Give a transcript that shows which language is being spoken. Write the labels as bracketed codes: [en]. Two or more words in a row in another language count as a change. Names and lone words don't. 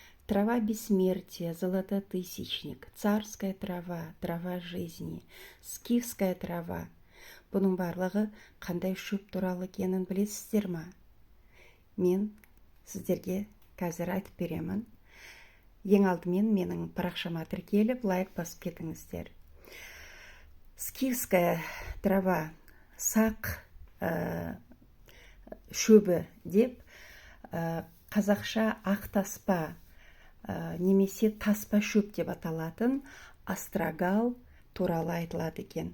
[ru] трава бессмертия, золототысячник, царская трава, трава жизни, скифская трава. [kk] Бұның барлығы қандай шөп туралы екенін білесіздер ма? Мен сіздерге қазір айтып беремін. Ең алдымен менің парақшама тіркеліп, лайк басып кетіңіздер. [ru] Скифская трава, [kk] сақ шөбі деп, қазақша ақ таспа немесе таспа шөп деп аталатын астрагал туралы айтылады екен.